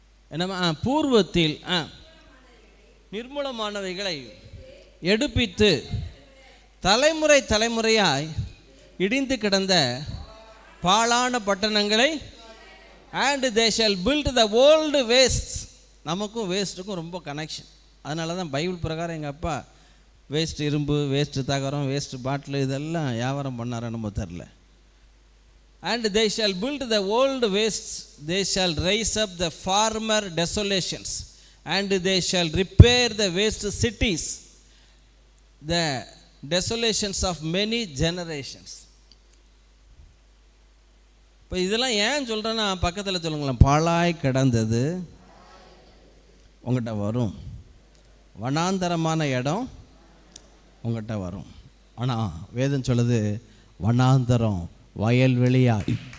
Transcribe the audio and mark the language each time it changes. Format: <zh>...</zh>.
<ta>என்னம்மா? பூர்வத்தில் நிர்மூலமானவைகளை எடுப்பித்து தலைமுறை தலைமுறையாய் இடிந்து கிடந்த பாழான பட்டணங்களை</ta> <en>and they shall build the old wastes.</en> <ta>நமக்கும் வேஸ்ட்டுக்கும் ரொம்ப கனெக்ஷன். அதனால தான் பைபிள் பிரகாரம் எங்கள் அப்பா வேஸ்ட் இரும்பு, வேஸ்ட்டு தகரம், வேஸ்ட்டு பாட்டில் இதெல்லாம் வியாபாரம் பண்ணாரோ நம்ம தெரில.</ta> <en>And they shall build the old wastes, they shall raise up the former desolations, and they shall repair the waste cities, the desolations of many generations.</en> <ta>இப்போ இதெல்லாம் ஏன் சொல்கிறேன்னா, பக்கத்தில் சொல்லுங்களேன், பாழாய் கிடந்தது உங்கள்கிட்ட வரும். வனாந்தரமான இடம் உங்கள்கிட்ட வரும். ஆனால் வேதம் சொல்லுது வனாந்தரம் வயல்வெளியாய்.</ta>